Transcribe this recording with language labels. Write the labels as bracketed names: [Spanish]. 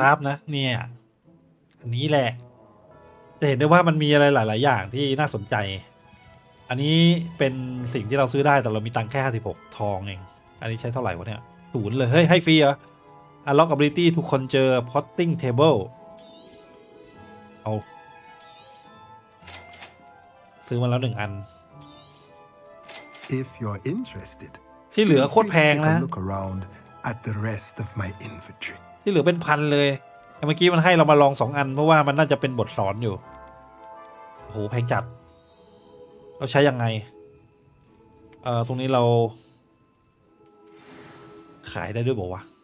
[Thai] ราฟนะเนี่ยอันนี้แหละจะเห็นได้ว่ามันมีอะไรหลายๆอย่างที่น่าสนใจ อันนี้เป็นสิ่งที่เราซื้อได้แต่เรามีตังค์แค่56ทองเองอันนี้ใช้เท่าไหร่วะเนี่ย0เลยเฮ้ยให้ฟรีเหรอ Unlock ability ทุกคนเจอ potting table เอาซื้อมาแล้ว1อัน [English] If you're interested, [Thai] ที่เหลือโคตรแพงนะ [English] look around at the rest of my inventory. [Thai] ที่เหลือเป็นพันเลยเมื่อกี้มันให้เรามาลอง2อันเพราะว่ามันน่าจะเป็นบทสอนอยู่โอ้โหแพงจัดเราใช้ยังไงตรงนี้เราขายได้ด้วยบอกว่า